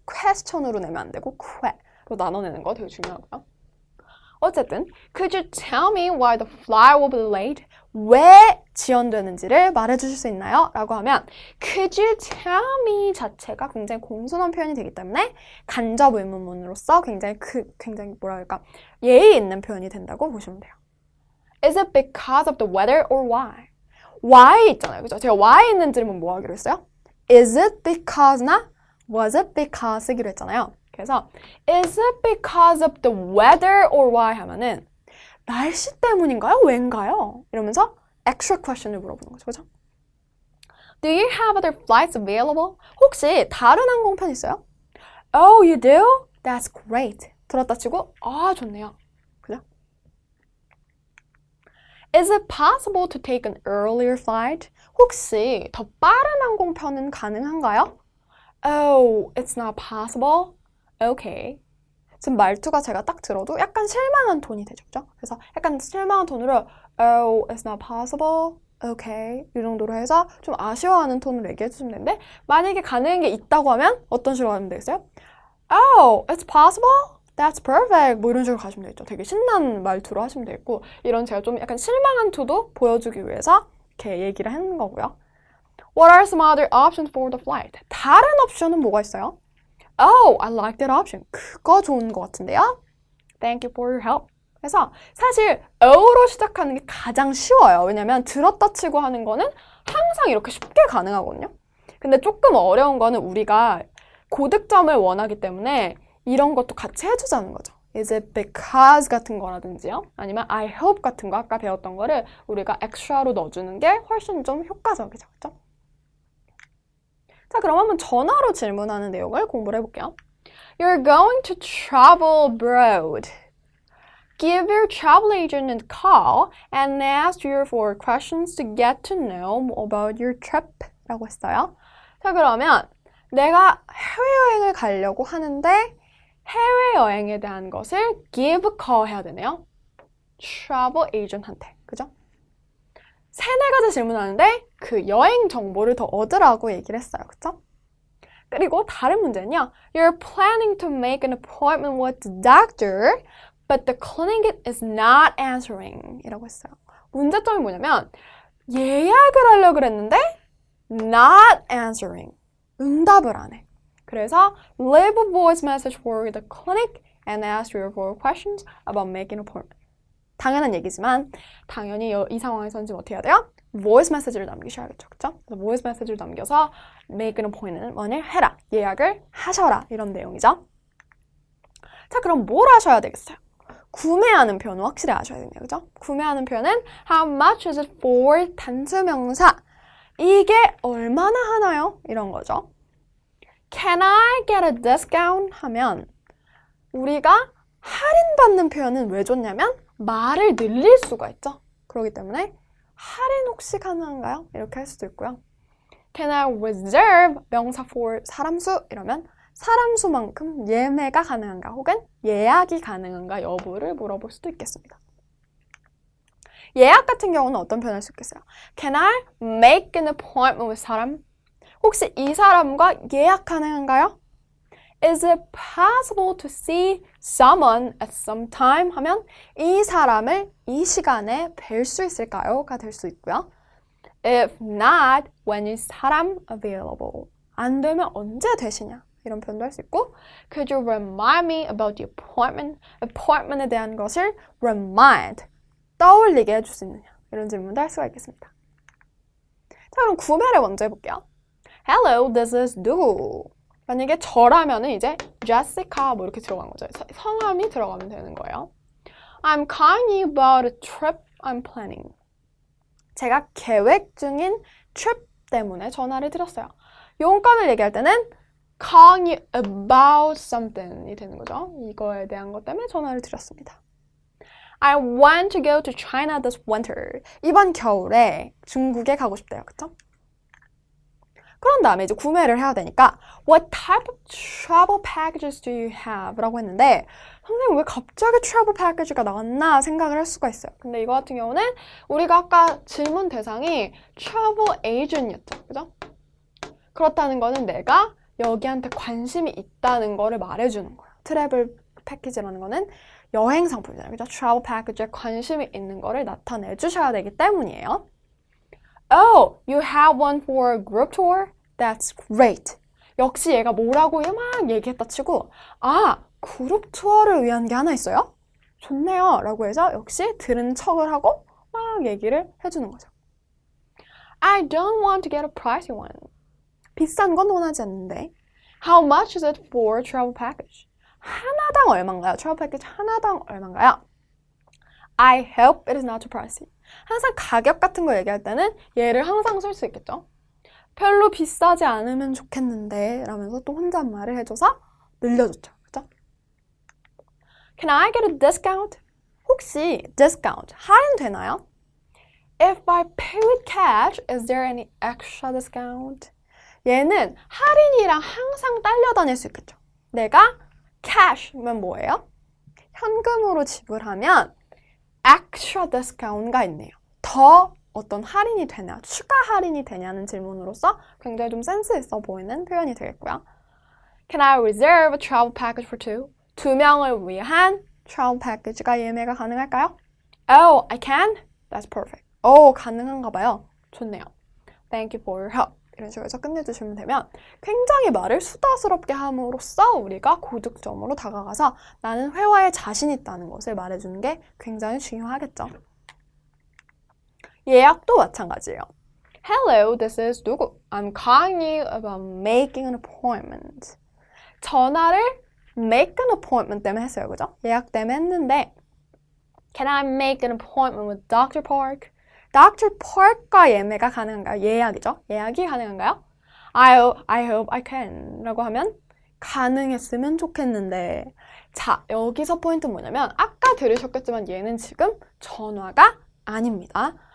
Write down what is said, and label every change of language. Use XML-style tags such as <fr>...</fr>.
<ko>question으로 내면 안 되고 쾌로 나눠내는 거 되게 중요하고요. 어쨌든</ko> <en>Could you tell me why the flight will be delayed?</en> <ko>왜 지연되는지를 말해주실 수 있나요? 라고 하면</ko> <en>Could you tell me</en> <ko>자체가 굉장히 공손한 표현이 되기 때문에 간접 의문문으로서 굉장히 뭐랄까 예의 있는 표현이 된다고 보시면 돼요.</ko> <en>Is it because of the weather or why?</en> <ko>Why 있잖아요. 그죠? 제가 why 있는 질문 뭐 하기로 했어요?</ko> <en>Is it because나 was it because</en> <ko>쓰기로 했잖아요.</ko> <en>그래서 Is it because of the weather or why 하면은 날씨 때문인가요?</en> <ko>왜인가요? 이러면서 extra question을 물어보는 거죠. 그죠?</ko> <en>Do you have other flights available?</en> <ko>혹시 다른 항공편 있어요?</ko> <en>Oh, you do? That's great.</en> <ko>들었다 치고 아, 좋네요. 그죠?</ko> <en>Is it possible to take an earlier flight? 혹시 더 빠른 항공편은 가능한가요? Oh, it's not possible. Okay.</en> <ko>지금 말투가 제가 딱 들어도 약간 실망한 톤이 되죠. 그죠? 그래서 약간 실망한 톤으로</ko> <en>Oh, it's not possible. Okay.</en> <ko>이 정도로 해서 좀 아쉬워하는 톤으로 얘기해 주시면 되는데 만약에 가능한 게 있다고 하면 어떤 식으로 하면 되겠어요?</ko> <en>Oh, it's possible? That's perfect.</en> <ko>뭐 이런 식으로 가시면 되겠죠. 되게 신나는 말투로 하시면 되겠고 이런 제가 좀 약간 실망한 투도 보여주기 위해서 이렇게 얘기를 하는 거고요.</ko> <en>What are some other options for the flight?</en> <ko>다른 옵션은 뭐가 있어요?</ko> <en>Oh, I like that option.</en> <ko>그거 좋은 것 같은데요?</ko> <en>Thank you for your help.</en> <ko>그래서 사실 oh로 시작하는 게 가장 쉬워요. 왜냐면 들었다 치고 하는 거는 항상 이렇게 쉽게 가능하거든요. 근데 조금 어려운 거는 우리가 고득점을 원하기 때문에 이런 것도 같이 해주자는 거죠.</ko> <en>Is it because 같은 거라든지요.</en> <ko>아니면 I hope 같은 거 아까 배웠던 거를 우리가 extra로 넣어주는 게 훨씬 좀 효과적이죠. 그렇죠? 자, 그럼 한번 전화로 질문하는 내용을 공부를 해볼게요.</ko> <en>You're going to travel abroad. Give your travel agent a call and ask you for questions to get to know about your trip.</en> <ko>라고 했어요. 자, 그러면 내가 해외여행을 가려고 하는데 해외여행에 대한 것을</ko> <en>give a call</en> <ko>해야 되네요. travel agent한테. 그죠? 세네 가지 질문하는데 그 여행 정보를 더 얻으라고 얘기를 했어요. 그쵸? 그리고 다른 문제는요.</ko> <en>You're planning to make an appointment with the doctor, but the clinic is not answering.</en> <ko>이라고 했어요. 문제점이 뭐냐면 예약을 하려고 그랬는데 not answering. 응답을 안 해.</ko> <en>그래서 leave a voice message for the clinic and ask you for questions about making an appointment.</en> <ko>당연한 얘기지만 당연히 이 상황에서는 지금 어떻게 해야 돼요? voice message를 남기셔야겠죠. 그쵸? 그래서 voice message를 남겨서</ko> <en>make an appointment</en> <ko>을 해라. 예약을 하셔라. 이런 내용이죠. 자, 그럼 뭘 하셔야 되겠어요? 구매하는 표현은 확실히 아셔야 되네요. 그죠?</ko> <en>구매하는 표현은 how much is it for 단수명사.</en> <ko>이게 얼마나 하나요? 이런 거죠.</ko> <en>Can I get a discount?</en> <ko>하면 우리가 할인받는 표현은 왜 좋냐면 말을 늘릴 수가 있죠. 그렇기 때문에 할인 혹시 가능한가요? 이렇게 할 수도 있고요.</ko> <en>Can I reserve 명사 for 사람수?</en> <ko>이러면 사람수만큼 예매가 가능한가 혹은 예약이 가능한가 여부를 물어볼 수도 있겠습니다. 예약 같은 경우는 어떤 표현을 할 수 있겠어요?</ko> <en>Can I make an appointment with 사람?</en> <ko>혹시 이 사람과 예약 가능한가요?</ko> <en>Is it possible to see someone at some time?</en> <ko>하면 이 사람을 이 시간에 뵐 수 있을까요? 가 될 수 있고요.</ko> <en>If not, when is 사람 available?</en> <ko>안 되면 언제 되시냐? 이런 표현도 할 수 있고</ko> <en>Could you remind me about the appointment?</en> <ko>appointment에 대한 것을 remind, 떠올리게 해줄 수 있느냐? 이런 질문도 할 수가 있겠습니다. 자, 그럼 구매를 먼저 해볼게요.</ko> <en>Hello, this is 누구?</en> <ko>만약에 저라면은 이제 Jessica 뭐 이렇게 들어간 거죠. 성함이 들어가면 되는 거예요.</ko> <en>I'm calling you about a trip I'm planning.</en> <ko>제가 계획 중인 trip 때문에 전화를 드렸어요. 용건을 얘기할 때는</ko> <en>calling you about something</en> <ko>이 되는 거죠. 이거에 대한 것 때문에 전화를 드렸습니다.</ko> <en>I want to go to China this winter.</en> <ko>이번 겨울에 중국에 가고 싶대요. 그쵸? 그런 다음에 이제 구매를 해야 되니까</ko> <en>What type of travel packages do you have?</en> <ko>라고 했는데 선생님 왜 갑자기 travel package가 나왔나 생각을 할 수가 있어요. 근데 이거 같은 경우는 우리가 아까 질문 대상이 travel agent이었죠. 그죠? 그렇다는 거는 내가 여기한테 관심이 있다는 거를 말해주는 거예요. 트래블 패키지라는 거는 여행 상품이잖아요. 그죠? travel package에 관심이 있는 거를 나타내 주셔야 되기 때문이에요.</ko> <en>Oh, you have one for a group tour? That's great.</en> <ko>역시 얘가 뭐라고 막 얘기했다 치고 아, 그룹 투어를 위한 게 하나 있어요? 좋네요. 라고 해서 역시 들은 척을 하고 막 얘기를 해주는 거죠.</ko> <en>I don't want to get a pricey one.</en> <ko>비싼 건 원하지 않는데</ko> <en>How much is it for a travel package?</en> <ko>하나당 얼마인가요? travel package 하나당 얼마인가요?</ko> <en>I hope it is not too pricey.</en> <ko>항상 가격 같은 거 얘기할 때는 얘를 항상 쓸 수 있겠죠. 별로 비싸지 않으면 좋겠는데 라면서 또 혼잣말을 해줘서 늘려줬죠. 그죠?</ko> <en>Can I get a discount?</en> <ko>혹시 discount 할인 되나요?</ko> <en>If I pay with cash, is there any extra discount?</en> <ko>얘는 할인이랑 항상 딸려다닐 수 있겠죠. 내가 cash면 뭐예요? 현금으로 지불하면 extra discount가 있네요. 더 어떤 할인이 되냐, 추가 할인이 되냐는 질문으로서 굉장히 좀 센스 있어 보이는 표현이 되겠고요.</ko> <en>Can I reserve a travel package for two?</en> <ko>두 명을 위한 travel package가 예매가 가능할까요?</ko> <en>Oh, I can? That's perfect.</en> <ko>가능한가 봐요. 좋네요.</ko> <en>Thank you for your help.</en> <ko>이런 식으로 해서 끝내주시면 되면 굉장히 말을 수다스럽게 함으로써 우리가 고득점으로 다가가서 나는 회화에 자신 있다는 것을 말해주는 게 굉장히 중요하겠죠. 예약도 마찬가지예요.</ko> <en>Hello, this is 누구? I'm calling you about making an appointment.</en> <ko>전화를</ko> <en>make an appointment</en> <ko>때문에 했어요. 그죠? 예약 때문에 했는데</ko> <en>Can I make an appointment with Dr. Park? Dr.</en> <ko>Park과 예매가 가능한가요? 예약이죠. 예약이 가능한가요?</ko> <en>I hope I can</en> <ko>라고 하면 가능했으면 좋겠는데 자, 여기서 포인트는 뭐냐면 아까 들으셨겠지만 얘는 지금 전화가 아닙니다.</ko>